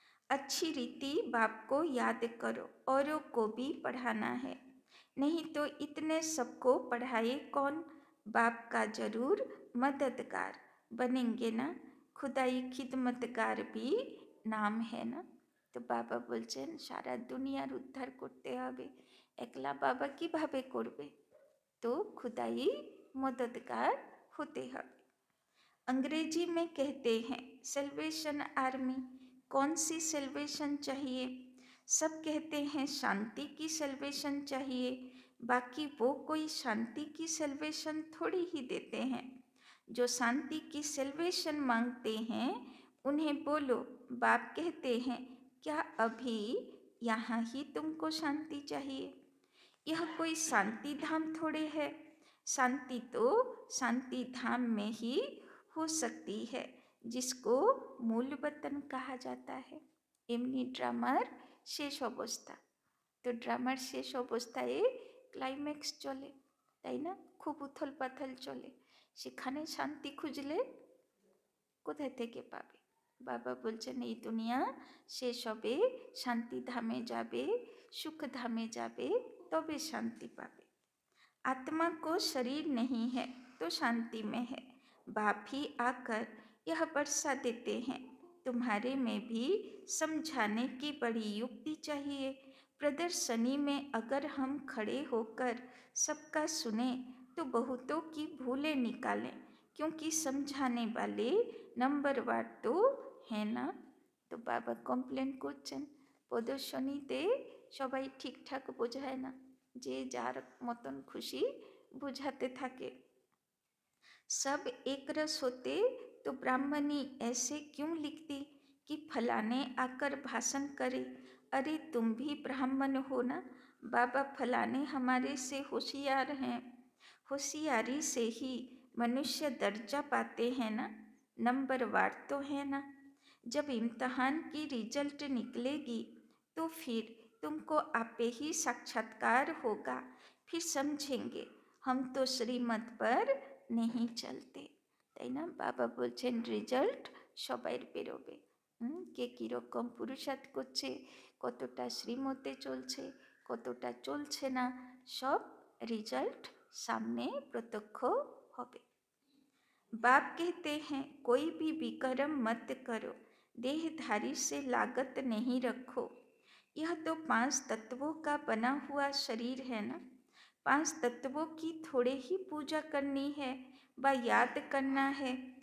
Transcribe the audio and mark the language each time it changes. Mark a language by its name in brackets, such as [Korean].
[Hindi] अच्छी रीति बाप को याद करो, औरों को भी पढ़ाना है, नहीं तो इतने सबको पढ़ाए कौन? बाप का जरूर मददगार बनेंगे ना, खुदाई खिदमतगार भी নাম है না। [Bangla] তো বাবা বলছেন সারা দুনিয়ার উদ্ধার করতে হবে, একলা বাবা কিভাবে করবে, [Hindi] तो खुदाई मददगार होते हैं। अंग्रेजी में कहते हैं सेल्वेशन आर्मी। कौन सी सेल्वेशन चाहिए? सब कहते हैं शांति की सेल्वेशन चाहिए, बाकी वो कोई शांति की सेल्वेशन थोड़ी ही देते हैं। जो शांति की सेल्वेशन मांगते हैं उन्हें बोलो, बाप कहते हैं क्या अभी यहाँ ही तुमको शांति चाहिए? यह कोई शांति धाम थोड़े है। शांति तो शांति धाम में ही हो सकती है, जिसको मूल वतन कहा जाता है। [Bangla] এমনি ড্রামার শেষ অবস্থা। তো ড্রামার শেষ অবস্থায় ক্লাইম্যাক্স চলে, তাই না? খুব উথল পাথল চলে, সেখানে শান্তি খুঁজলে কোথায় থেকে পাবে? বাবা বলছেন এই দুনিয়া শেষ হবে, শান্তি ধামে যাবে, সুখ ধামে যাবে, तबे शांति पावे। [Hindi] आत्मा को शरीर नहीं है तो शांति में है। बाप ही आकर यह वर्षा देते हैं। तुम्हारे में भी समझाने की बड़ी युक्ति चाहिए। प्रदर्शनी में अगर हम खड़े होकर सबका सुने तो बहुतों की भूलें निकालें, क्योंकि समझाने वाले नंबरवार तो है ना। [Bangla] तो बाबा कमप्लेन করছেন প্রদর্শনীতে সবাই ঠিকঠাক বোঝায় না, যে যার মতন খুশি बुझाते থাকে। [Hindi] सब एक रस होते तो ब्राह्मणी ऐसे क्यों लिखती कि फलाने आकर भाषण करे, अरे तुम भी ब्राह्मण हो ना, बाबा फलाने हमारे से होशियार हैं। होशियारी से ही मनुष्य दर्जा पाते हैं ना, नंबरवार तो है ना। जब इम्तहान की रिजल्ट निकलेगी तो फिर तुमको आपे ही साक्षात्कार होगा, फिर समझेंगे हम तो श्रीमत पर नहीं चलते, [Bangla] তাই না? বাবা বলছেন রেজাল্ট সবাই বেরোবে, কে কীরকম পুরুষার্থ করছে, কতটা শ্রীমতে চলছে, কতটা চলছে না, সব রেজাল্ট সামনে প্রত্যক্ষ হবে। [Hindi] बाप कहते हैं कोई भी विकर्म मत करो, देहधारी से लागत नहीं रखो। यह तो 5 तत्वों का बना हुआ शरीर है ना, 5 तत्वों की थोड़े ही पूजा करनी है व याद करना है।